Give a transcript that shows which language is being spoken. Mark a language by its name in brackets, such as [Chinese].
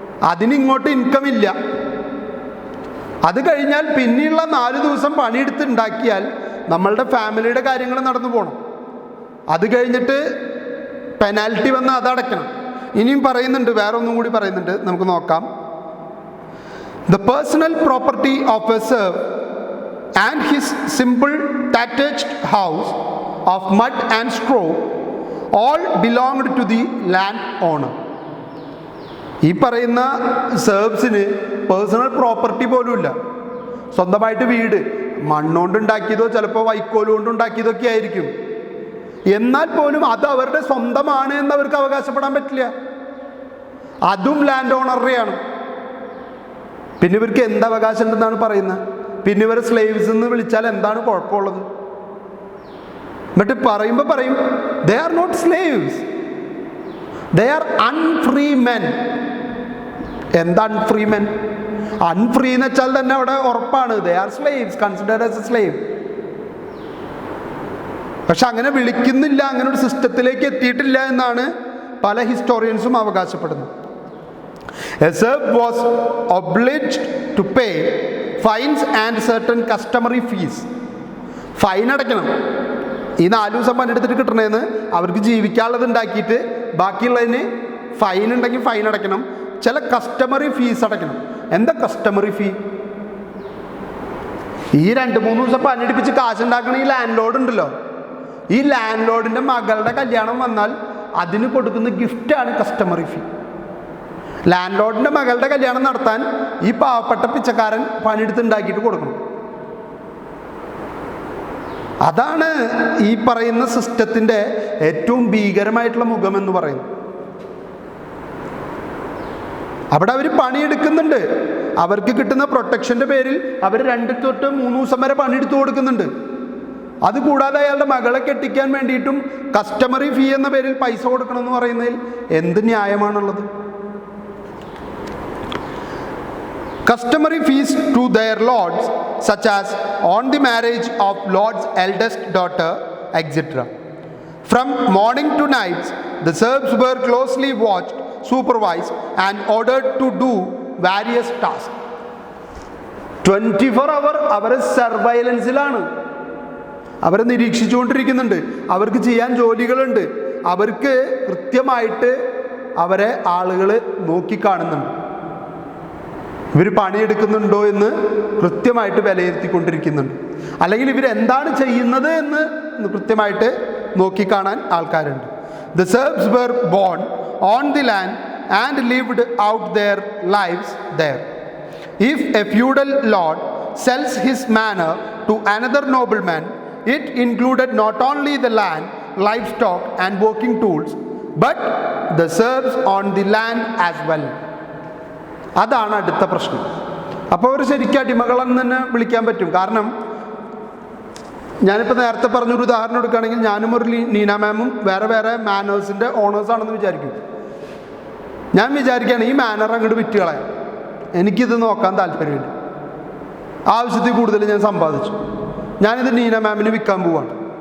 [Malayalam] അതിന് ഇങ്ങോട്ട് ഇൻകം ഇല്ല. അത് കഴിഞ്ഞാൽ പിന്നെയുള്ള 4 ദിവസം പണിയെടുത്ത് ഉണ്ടാക്കിയാൽ നമ്മളുടെ ഫാമിലിയുടെ കാര്യങ്ങൾ നടന്നു പോകണം. അത് കഴിഞ്ഞിട്ട് പെനാൽറ്റി വന്ന് അതടയ്ക്കണം. ഇനിയും പറയുന്നുണ്ട്, വേറെ ഒന്നും കൂടി പറയുന്നുണ്ട്, നമുക്ക് നോക്കാം. [English] The personal property of a serf and his simple thatched house of mud and straw all belonged to the land owner. [Malayalam] ഈ പറയുന്ന സെർവ്സിന് പേഴ്സണൽ പ്രോപ്പർട്ടി പോലും ഇല്ല. സ്വന്തമായിട്ട് വീട് മണ്ണുകൊണ്ട് ഉണ്ടാക്കിയതോ ചിലപ്പോൾ വൈക്കോൽ കൊണ്ട് ഉണ്ടാക്കിയതൊക്കെ ആയിരിക്കും. എന്നാൽ പോലും അത് അവരുടെ സ്വന്തമാണ് എന്ന് അവർക്ക് അവകാശപ്പെടാൻ പറ്റില്ല. അതും ലാൻഡ് ഓണറുടെയാണ്. പിന്നെ ഇവർക്ക് എന്ത് അവകാശം ഉണ്ടെന്നാണ് പറയുന്നത്? പിന്നെ ഇവരെ സ്ലേവ്സ് എന്ന് വിളിച്ചാൽ എന്താണ് കുഴപ്പമുള്ളത്? എന്നിട്ട് പറയുമ്പോൾ പറയും [English] They are not slaves, they are unfree men. [Malayalam] എന്താ അൺഫ്രീ മെൻ? അൺഫ്രീ എന്ന് വെച്ചാൽ തന്നെ അവിടെ ഉറപ്പാണ് [English] They are slaves, considered as a slave. [Malayalam] പക്ഷെ അങ്ങനെ വിളിക്കുന്നില്ല, അങ്ങനെ ഒരു സിസ്റ്റത്തിലേക്ക് എത്തിയിട്ടില്ല എന്നാണ് പല ഹിസ്റ്റോറിയൻസും അവകാശപ്പെടുന്നത്. [English] A serf was obliged to pay fines and certain customary fees. [Malayalam] Fine അടയ്ക്കണം. ഈ 4 ദിവസം പണിയെടുത്തിട്ട് കിട്ടണേന്ന് അവർക്ക് ജീവിക്കാനുള്ളത് ഉണ്ടാക്കിയിട്ട് ബാക്കിയുള്ളതിന് ഫൈൻ ഉണ്ടെങ്കിൽ ഫൈൻ അടയ്ക്കണം. ചില കസ്റ്റമറി ഫീസ് അടയ്ക്കണം. എന്താ കസ്റ്റമറി ഫീ? ഈ 2-3 ദിവസം പണിയെടുപ്പിച്ച് കാശുണ്ടാക്കണ ഈ ലാൻഡ് ലോഡ് ഉണ്ടല്ലോ, ഈ ലാൻഡ് ലോഡിൻ്റെ മകളുടെ കല്യാണം വന്നാൽ അതിന് കൊടുക്കുന്ന ഗിഫ്റ്റാണ് കസ്റ്റമറി ഫീ. ലാൻഡ് ലോഡിൻ്റെ മകളുടെ കല്യാണം നടത്താൻ ഈ പാവപ്പെട്ട പിച്ചക്കാരൻ പണിയെടുത്ത് ഉണ്ടാക്കിയിട്ട് കൊടുക്കണം. അതാണ് ഈ പറയുന്ന സിസ്റ്റത്തിൻ്റെ ഏറ്റവും ഭീകരമായിട്ടുള്ള മുഖമെന്ന് പറയുന്നത്. അവിടെ അവർ പണിയെടുക്കുന്നുണ്ട്. അവർക്ക് കിട്ടുന്ന പ്രൊട്ടക്ഷൻ്റെ പേരിൽ അവർ 2 തൊട്ട് 3 ദിവസം വരെ പണിയെടുത്ത് കൊടുക്കുന്നുണ്ട്. അതുകൂടാതെ അയാളുടെ മകളെ കെട്ടിക്കാൻ വേണ്ടിയിട്ടും കസ്റ്റമറി ഫീ എന്ന പേരിൽ പൈസ കൊടുക്കണമെന്ന് പറയുന്നതിൽ എന്ത് ന്യായമാണുള്ളത്? [English] Customary fees to their lords, such as on the marriage of lord's eldest daughter, etc. From morning to nights, the serfs were closely watched, supervised, and ordered to do various tasks. [Malayalam] 24 hour അവരെ സർവൈലൻസിലാണ്. അവരെ നിരീക്ഷിച്ചുകൊണ്ടിരിക്കുന്നുണ്ട്. അവർക്ക് ചെയ്യാൻ ജോലികളുണ്ട്. അവർക്ക് കൃത്യമായിട്ട് അവരെ ആളുകൾ നോക്കിക്കാണുന്നുണ്ട്. ഇവർ പണിയെടുക്കുന്നുണ്ടോ എന്ന് കൃത്യമായിട്ട് വിലയിരുത്തിക്കൊണ്ടിരിക്കുന്നുണ്ട്. അല്ലെങ്കിൽ ഇവരെന്താണ് ചെയ്യുന്നത് എന്ന് കൃത്യമായിട്ട് നോക്കിക്കാണാൻ ആൾക്കാരുണ്ട്. [English] The serfs were born on the land and lived out their lives there. If a feudal lord sells his manor to another nobleman, it included not only the land, livestock and working tools, but the serfs on the land as well. [Malayalam] അതാണ് അടുത്ത പ്രശ്നം. അപ്പോൾ അവർ ശരിക്കും അടിമകളെന്ന് തന്നെ വിളിക്കാൻ പറ്റും. കാരണം ഞാനിപ്പോൾ നേരത്തെ പറഞ്ഞൊരു ഉദാഹരണം എടുക്കുകയാണെങ്കിൽ ഞാനും ഒരു നീന മാമും വേറെ വേറെ മാനേഴ്സിൻ്റെ ഓണേഴ്സാണെന്ന് വിചാരിക്കും. ഞാൻ വിചാരിക്കുകയാണ് ഈ മാനർ അങ്ങോട്ട് വിറ്റ് കളയാം, എനിക്കിത് നോക്കാൻ താല്പര്യമില്ല, ആവശ്യത്തിൽ കൂടുതൽ ഞാൻ സമ്പാദിച്ചു, ഞാനിത് നീന മാമിന് വിൽക്കാൻ പോവാണ്.